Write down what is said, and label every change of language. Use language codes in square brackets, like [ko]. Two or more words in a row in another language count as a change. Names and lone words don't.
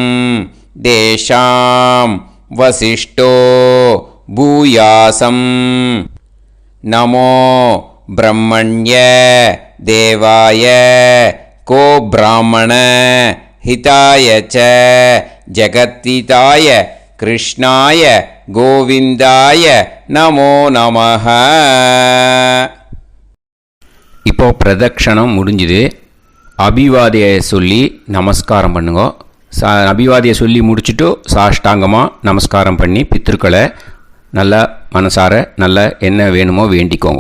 [sa] देशां वसिष्ठो भूयासं नमो ब्रह्मण्य देवाय को ब्राह्मण हिताय च जगत्हिताय कृष्णाय गोविंदाय नमो நமஹ. [ta] இப்போ பிரதக்ஷணம் முடிஞ்சுது. அபிவாதியை சொல்லி நமஸ்காரம் பண்ணுங்க. அபிவாதியை சொல்லி முடிச்சுட்டு சாஷ்டாங்கமாக நமஸ்காரம் பண்ணி பித்ருக்களை நல்லா மனசார நல்லா என்ன வேணுமோ வேண்டிக்கோங்க.